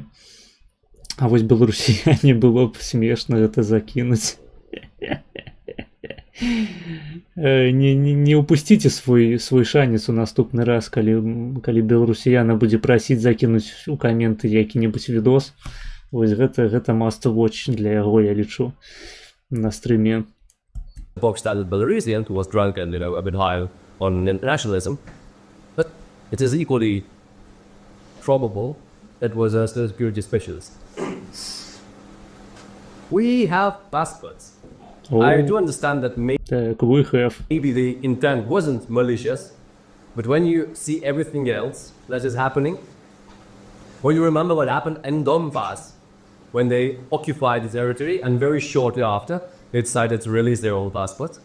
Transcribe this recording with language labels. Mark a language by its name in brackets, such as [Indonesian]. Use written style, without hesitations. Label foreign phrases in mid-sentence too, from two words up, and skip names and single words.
[Belarusian] А вось беларусіяне было б смешна гэта закінуць. Не упусціце свой шанец у наступны раз, калі беларусіяна будзе прасіць закінуць у каменты які-небудзь відос. Вось гэта [English] must watch [Belarusian] для яго, я лічу, на стрыме. [English] Box standard Belarusian who was drunk and a bit high on nationalism, but it is equally probable it was a security specialist. We have passports. I do understand that maybe the intent wasn't malicious, but when you see everything else that is happening, when you remember what happened in Donbass, when they occupied the territory and very shortly after, they decided to release their own passports.